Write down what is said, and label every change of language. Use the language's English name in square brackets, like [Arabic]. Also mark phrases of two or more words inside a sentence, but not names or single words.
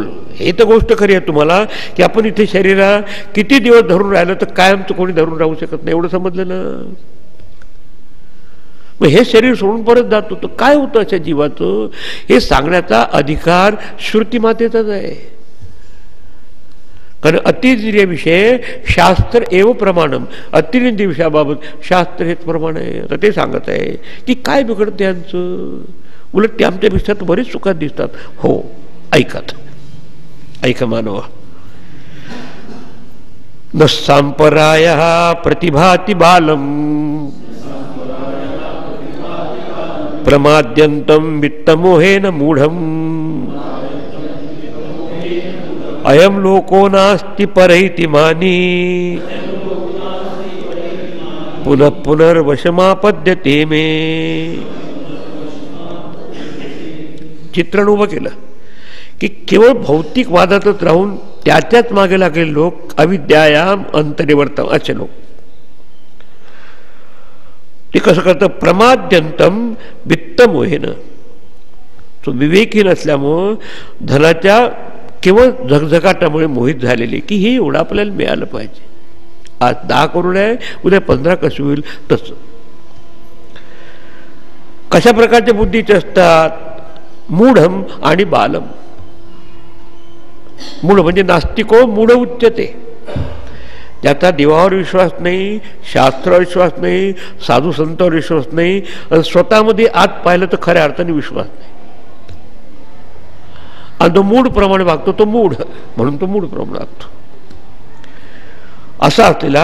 [Marathi] हे तर गोष्ट खरी आहे तुम्हाला की आपण इथे शरीराला किती दिवस धरून राहिलं तर कायमचं कोणी धरून राहू शकत नाही. एवढं समजलं ना. मग हे शरीर सोडून परत जातो तर काय होतं अशा जीवाचं हे सांगण्याचा अधिकार श्रुतीमातेचाच आहे. [Sanskrit] कारण अतिंद्रिय विषय शास्त्र एव प्रमाणम. [Marathi] अतिंद्रिय विषयाबाबत शास्त्र हेच प्रमाण आहे. तर ते सांगत आहे की काय बिघडतं यांचं, उलट ते आमच्यापेक्षा तर बरेच सुखात दिसतात. हो ऐकत ऐक मानवा. [Sanskrit] न सांपराय प्रतिभाति बालम प्रमाद्यंतम वित्तमोहेन मूढम अयम लोको नास्ति परैति मानी पुनः पुनर्वशमापद्यते मे. [Marathi] चित्रण उभं केलं की केवळ भौतिक वादातच राहून त्याच्याच मागे लागलेले लोक [Sanskrit] अविद्यायाम अंतरिवर्तम [Marathi] असे लोक. ते कसं करतं [Sanskrit] प्रमाद्यंतम वित्तमोहेन. [Marathi] तो विवेकी नसल्यामुळं धनाच्या केवळ झगझगाटामुळे मोहित झालेले की हे एवढं आपल्याला मिळालं पाहिजे. आज 10 करोड आहे, उद्या 15 कसं होईल तसं. कशा प्रकारच्या बुद्धीचे असतात. मूढम आणि बालम. मूढ म्हणजे [Sanskrit] नास्तिको मूढ उच्यते. [Marathi] ज्याचा देवावर विश्वास नाही, शास्त्रावर विश्वास नाही, साधू संतांवर विश्वास नाही, आणि स्वतःमध्ये आत पाहिलं तर खऱ्या अर्थाने विश्वास नाही, आणि तो मूढ प्रमाणे वागतो, तो मूढ म्हणून तो मूढ प्रमाणे वागतो असा असलेला.